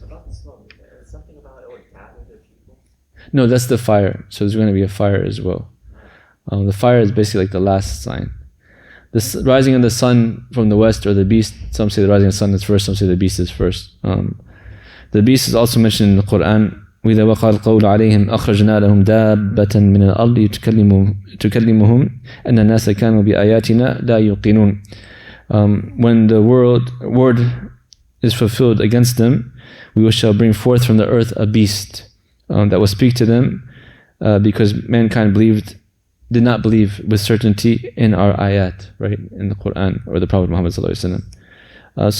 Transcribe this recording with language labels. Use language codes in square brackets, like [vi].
[en] About the smoke, something about it would gather the people. No, that's the fire. So there's going to be a fire as well. The fire is basically like the last sign. The rising of the sun from the west, or the beast. Some say the rising of the sun is first. Some say the beast is first. The beast is also mentioned in the Quran. [ar] وإذا وقع القول عليهم أخرجنا لهم دابة من الأرض تكلمهم أن الناس كانوا بآياتنا لا يوقنون. [en] When the word is fulfilled against them, we shall bring forth from the earth a beast that will speak to them, because mankind did not believe with certainty in our ayat, right, in the Quran or the Prophet Muhammad sallallahu alaihi wasallam.